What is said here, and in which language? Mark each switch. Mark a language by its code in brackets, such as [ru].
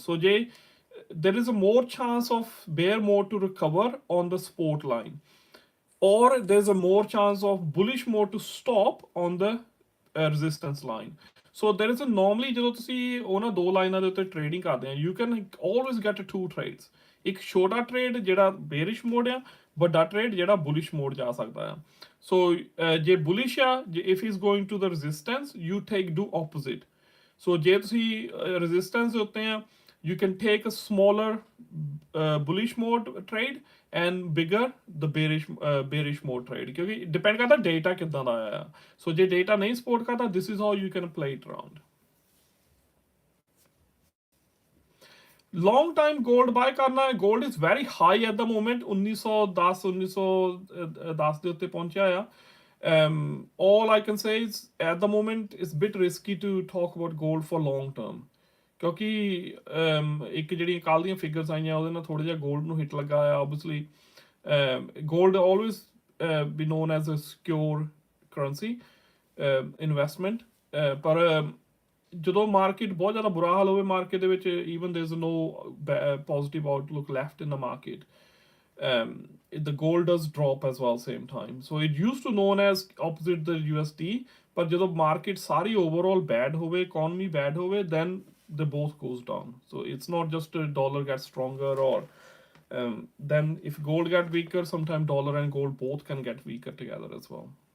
[en] so there is a more chance of bear mode to recover on the support line, or there's a more chance of bullish mode to stop on the resistance line। so there is a normally [pa] ਜਦੋਂ ਤੁਸੀਂ ਉਹਨਾਂ ਦੋ ਲਾਈਨਾਂ ਦੇ ਉੱਤੇ trading ਕਰਦੇ ਆ, [en] you can always get 2 trades। [pa] ਇੱਕ ਛੋਟਾ ਟ੍ਰੇਡ ਜਿਹੜਾ ਬੇਰਿਸ਼ ਮੋਡ ਆ, ਵੱਡਾ ਟ੍ਰੇਡ ਜਿਹੜਾ ਬੁਲਿਸ਼ ਮੋਡ ਜਾ ਸਕਦਾ ਆ। ਸੋ ਜੇ ਬੁਲਿਸ਼ ਆ, [en] if he's going to the resistance, you do opposite। [pa] ਸੋ ਜੇ ਤੁਸੀਂ resistance ਦੇ ਉੱਤੇ ਆ, [en] you can take a smaller bullish mode trade and bigger the bearish mode trade, [pa] ਕਿਉਂਕਿ ਡਿਪੈਂਡ ਕਰਦਾ ਡੇਟਾ ਕਿੱਦਾਂ ਦਾ ਆਇਆ। ਸੋ ਜੇ ਡੇਟਾ ਨਹੀਂ ਸਪੋਰਟ ਕਰਦਾ, [en] this is how you can play it around। long time gold buy [pa] ਕਰਨਾ ਹੈ, [en] gold is very high at the moment, 1910 1910 [pa] ਦੇ ਉੱਤੇ ਪਹੁੰਚਿਆ ਆ। [en] All I can say is at the moment it's a bit risky to talk about gold for long term, [pa] ਕਿਉਂਕਿ ਇੱਕ ਜਿਹੜੀਆਂ ਕੱਲ੍ਹ ਦੀਆਂ ਫਿਗਰਸ ਆਈਆਂ ਉਹਦੇ ਨਾਲ ਥੋੜ੍ਹਾ ਜਿਹਾ ਗੋਲਡ ਨੂੰ ਹਿੱਟ ਲੱਗਾ ਆ obviously. [en] gold always be known as a secure currency investment, [pa] ਪਰ ਜਦੋਂ ਮਾਰਕੀਟ ਬਹੁਤ ਜ਼ਿਆਦਾ ਬੁਰਾ ਹਾਲ ਹੋਵੇ ਮਾਰਕੀਟ ਦੇ ਵਿੱਚ, [en] Even there is no positive outlook left in the market, the gold does drop as well same time. So it used to known as opposite the USD, [pa] ਪਰ ਜਦੋਂ ਮਾਰਕੀਟ ਸਾਰੀ [en] overall bad ਹੋਵੇ, economy bad ਹੋਵੇ, then they both goes down. So it's not just a dollar gets stronger or then if gold get weaker, sometimes dollar and gold both can get weaker together as well.